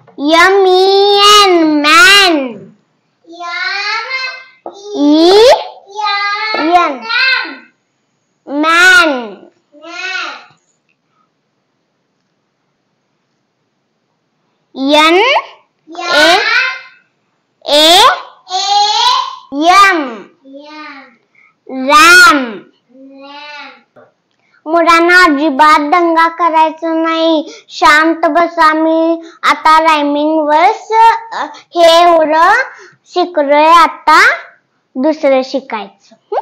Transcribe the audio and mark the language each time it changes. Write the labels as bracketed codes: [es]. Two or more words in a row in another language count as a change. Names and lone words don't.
[en] M-E-N, man. E-N, man. N-A-M, ram. [mr] मुलांना अजिबात दंगा करायचा नाही, शांत बसा. मी आता [en] rhyming verse [mr] हे एवढं शिकलोय, आता दुसरं शिकायचं.